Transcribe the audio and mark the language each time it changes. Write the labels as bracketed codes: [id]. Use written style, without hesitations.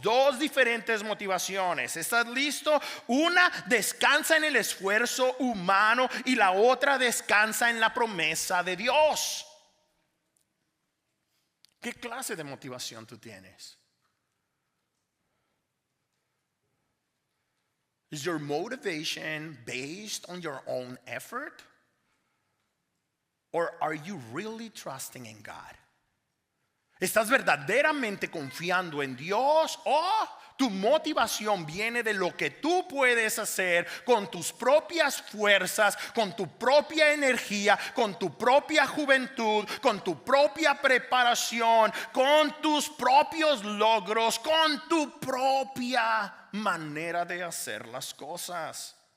[es] Dos diferentes motivaciones. ¿Estás listo? Una descansa en el esfuerzo humano y la otra descansa en la promesa de Dios. ¿Qué clase de motivación tú tienes? [en] Is your motivation based on your own effort? Or are you really trusting in God? [es] ¿Estás verdaderamente confiando en Dios o tu motivación viene de lo que tú puedes hacer con tus propias fuerzas, con tu propia energía, con tu propia juventud, con tu propia preparación, con tus propios logros, con tu propia manera de hacer las cosas?